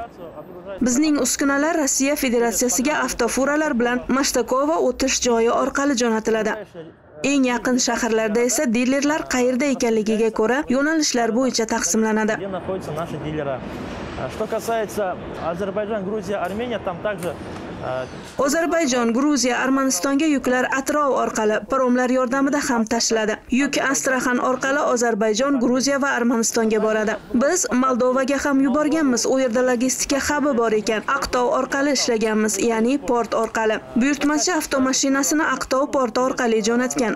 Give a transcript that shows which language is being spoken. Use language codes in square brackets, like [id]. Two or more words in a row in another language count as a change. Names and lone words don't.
[uz] Bizning uskunalar Rossiya Federatsiyasiga avtofuralar bilan Mashtakova o'tish joyi orqali jo'natiladi. Eng yaqin shaharlarda esa dilerlar qayerda ekanligiga ko'ra yo'nalishlar bo'yicha taqsimlanadi. [ru] Что касается Азербайджан, Грузия, Армения, там также [uz] Ozarbayjon, Gruziya, Armanistonga yuklar atrov orqali paromlar yordamida ham tashiladi. Yuk Astraxan orqali Ozarbayjon, Gruziya va Armanistonga boradi. Biz Moldovaga ham yuborganmiz. U yerda logistika hubi bor ekan. Aqtov orqali ishlaganmiz, ya'ni port orqali. Buyurtmachi avtomashinasini Aqtov porti orqali jo'natgan.